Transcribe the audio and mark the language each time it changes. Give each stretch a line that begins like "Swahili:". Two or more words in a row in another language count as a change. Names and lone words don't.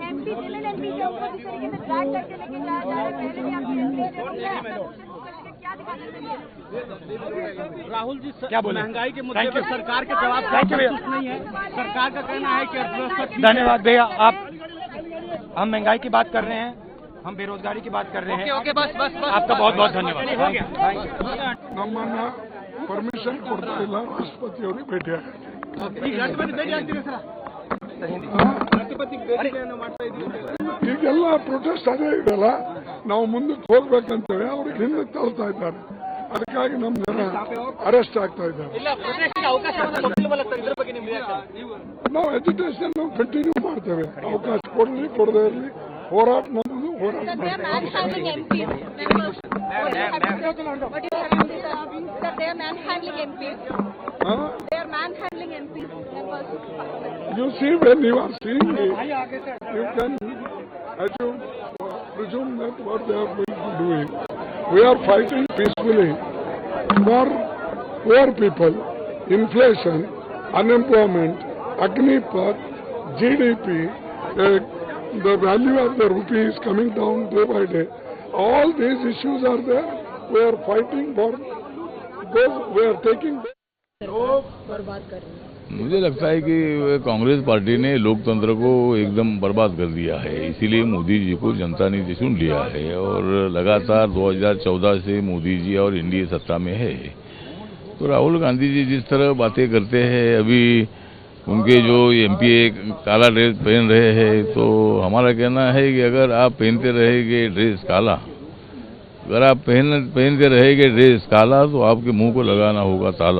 Hindi: एमपी जिले एमपी के ऊपर जिस तरीके से ड्रैग करके लेके जाया जा रहा है, पहले भी आपके क्या दिखाना चाहिए? राहुल जी, क्या बोले? महंगाई के मुद्दे पर सरकार के जवाब संतुष्ट नहीं है। सरकार का कहना है कि अर्थव्यवस्था। धन्यवाद भैया, हम महंगाई की बात कर रहे हैं, हम बेरोजगारी की बात कर रहे हैं। ओके, बस आपका बहुत बहुत धन्यवाद।
Kannada: ನಮ್ಮನ್ನ ಪರ್ಮಿಷನ್ ಕೊಡ್ತಾ ಇಲ್ಲ, ರಾಷ್ಟ್ರಪತಿಯವರು ಭೇಟಿ ಈಗೆಲ್ಲ ಪ್ರೊಟೆಸ್ಟ್ ಅದೇ ಇದೆಲ್ಲ, ನಾವು ಮುಂದಕ್ಕೆ ಹೋಗ್ಬೇಕಂತೇಳಿ ಅವ್ರಿಗೆ ಹಿಂದಕ್ಕೆ ತಳ್ತಾ ಇದ್ದಾರೆ, ಅದಕ್ಕಾಗಿ ನಮ್ಮ ಜನ ಅರೆಸ್ಟ್ ಆಗ್ತಾ ಇದ್ದಾರೆ. ನಾವು
English: education continue
Kannada: ಮಾಡ್ತೇವೆ, ಅವಕಾಶ ಕೊಡಲಿ ಕೊಡದೇ ಇರಲಿ, ಹೋರಾಟ ನಮ್ಮದು, ಹೋರಾಟ
English: You see, when you are seeing it, you can presume that what they are going to do. We are fighting peacefully for poor people, inflation, unemployment, Agnipath, GDP, the value of the rupee is coming down day by day. All these issues are there. We are fighting for those. We are taking.
Hindi: बर्बाद कर रही है। मुझे लगता है कि कांग्रेस पार्टी ने लोकतंत्र को एकदम बर्बाद कर दिया है, इसीलिए मोदी जी को जनता ने चुन लिया है और लगातार 2014 से मोदी जी और एनडीए सत्ता में है। तो राहुल गांधी जी जिस तरह बातें करते हैं, अभी उनके जो एमपी काला ड्रेस पहन रहे हैं, तो हमारा कहना है कि अगर आप पहनते रहेंगे ड्रेस काला, अगर आप पहनते रहेंगे ड्रेस काला, तो आपके मुंह को लगाना होगा ताला।